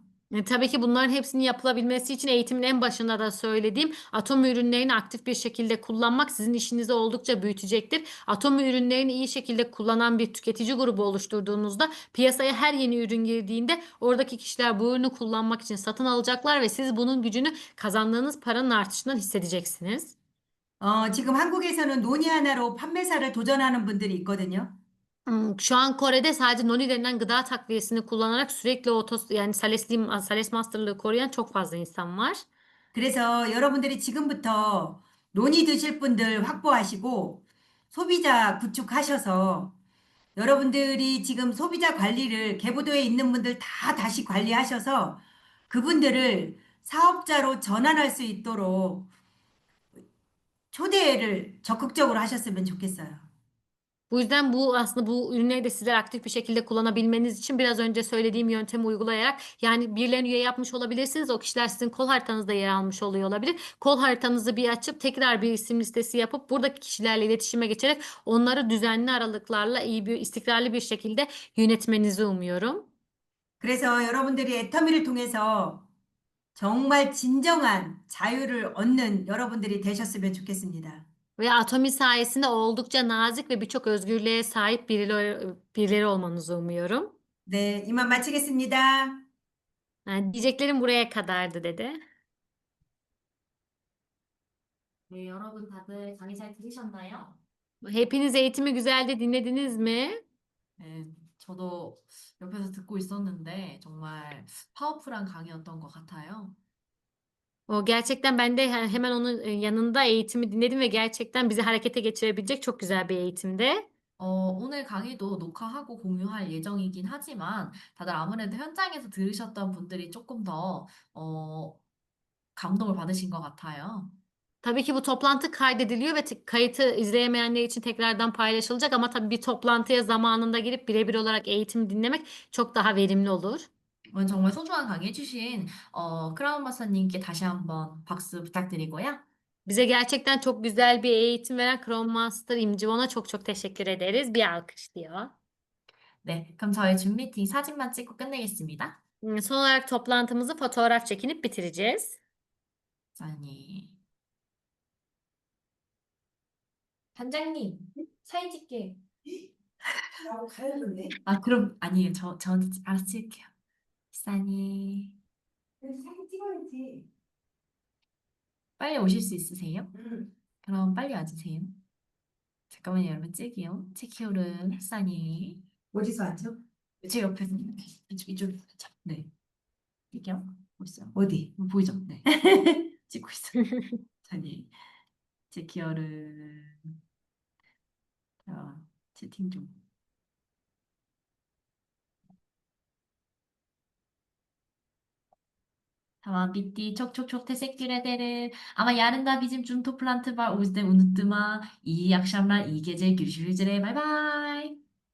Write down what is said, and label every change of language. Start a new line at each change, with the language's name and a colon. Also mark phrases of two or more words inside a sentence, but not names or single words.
Turkish: Tabii ki bunların hepsinin yapılabilmesi için eğitimin en başında da söylediğim atom ürünlerini aktif bir şekilde kullanmak sizin işinizi oldukça büyütecektir. Atom ürünlerini iyi şekilde kullanan bir tüketici grubu oluşturduğunuzda piyasaya her yeni ürün girdiğinde oradaki kişiler bu ürünü kullanmak için satın alacaklar ve siz bunun gücünü kazandığınız paranın artışından hissedeceksiniz.
Korean: 지금 한국에서는 노니 하나로 판매사를 도전하는 분들이 있거든요.
Turkish: Şu an Kore'de sadece noni denilen gıda takviyesini kullanarak sürekli yani
English: Sales Master'lığı
Turkish: koruyan çok fazla insan var.
Korean: 그래서 여러분들이 지금부터 논이 드실 분들 확보하시고 소비자 구축하셔서 여러분들이 지금 소비자 관리를 계부도에 있는 분들 다 다시 관리하셔서 그분들을 사업자로 전환할 수 있도록 초대를 적극적으로 하셨으면 좋겠어요.
Turkish: Bu yüzden bu aslında bu ürünleri de sizler aktif bir şekilde kullanabilmeniz için biraz önce söylediğim yöntemi uygulayarak yani birilerine üye yapmış olabilirsiniz. O kişiler sizin kol haritanızda yer almış oluyor olabilir. Kol haritanızı bir açıp tekrar bir isim listesi yapıp buradaki kişilerle iletişime geçerek onları düzenli aralıklarla iyi bir istikrarlı bir şekilde yönetmenizi umuyorum.
Korean: 그래서 여러분들이 애터미를 통해서 정말 진정한 자유를 얻는 여러분들이 되셨으면 좋겠습니다.
Turkish: Ve Atomi sayesinde oldukça nazik ve birçok özgürlüğe sahip birileri olmanızı umuyorum.
Korean: 네, 이만 마치겠습니다.
Turkish: Yani diyeceklerim buraya kadardı dedi.
Korean: 네, 여러분 다들 강의 잘 들으셨나요?
Turkish: Hepiniz eğitimi güzelce dinlediniz mi?
Korean: 네, 저도 옆에서 듣고 있었는데 정말 파워풀한 강의였던 것 같아요.
Turkish: O gerçekten ben de hemen onun yanında eğitimi dinledim ve gerçekten bizi harekete geçirebilecek çok güzel bir eğitimdi.
Korean: 오늘 강의도 녹화하고 공유할 예정이긴 하지만 다들 아무래도 현장에서 들으셨던 분들이 조금 더 감동을 받으신 것 같아요.
Turkish: Tabii ki bu toplantı kaydediliyor ve kayıtı izleyemeyenler için tekrardan paylaşılacak ama tabii bir toplantıya zamanında girip birebir olarak eğitim dinlemek çok daha verimli olur.
Korean: 오늘 정말 소중한 강의 해주신 크라운 마사님께 다시 한번 박수 부탁드리고요.
Turkish: Bize gerçekten çok güzel bir eğitim veren Chrome Master İmcivan'a çok çok teşekkür ederiz. Bir alkış diyor.
Korean: 네, 그럼 저희 줌 미팅 사진만 찍고 끝내겠습니다.
Turkish: Son olarak toplantımızı fotoğraf çekinip bitireceğiz.
Korean: 아니, 단장님, 사진 찍게. 나도 가야 되는데. 아, 그럼 아니에요. 저한테 알아서 찍을게요. 사니, 사진 찍어야지. 빨리 오실 수 있으세요? 응. 그럼 빨리 와주세요. 잠깐만요, 여러분 찍이요. 체키오른 사니. 어디서 앉아? 제 옆에서 이쪽 네. 찍게요. 보이세요? 어디? 보이죠? 네. 찍고 있어요. 사니, 체키오른. 자, 채팅 좀.
Turkish: Tamam bitti. Çok çok çok teşekkür ederim. Ama yarın da bizim Cun toplantı var. O yüzden unutma. İyi akşamlar, iyi gece. Görüşürüz üzere.
English: Bay bay.